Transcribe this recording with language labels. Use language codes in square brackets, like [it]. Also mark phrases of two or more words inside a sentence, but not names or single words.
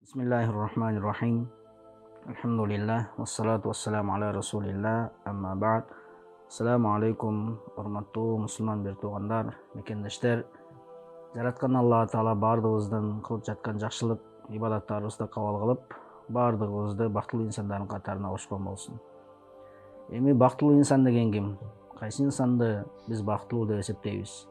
[ar] بسم الله الرحمن الرحيم. الحمد لله والصلاة والسلام على رسول الله. أما بعد. السلام عليكم [ky] урматтуу мусулман бир туугандар, мекендештер. Жараткан Алла Таала бардыгыбыздан кылып жаткан жакшылык ибадаттарыбызды кабыл кылып, бардыгыбызды бактылуу инсандардын катарына кошкон болсун. Эми бактылуу инсан деген ким? Кайсы инсанды биз бактылуу деп эсептейбиз?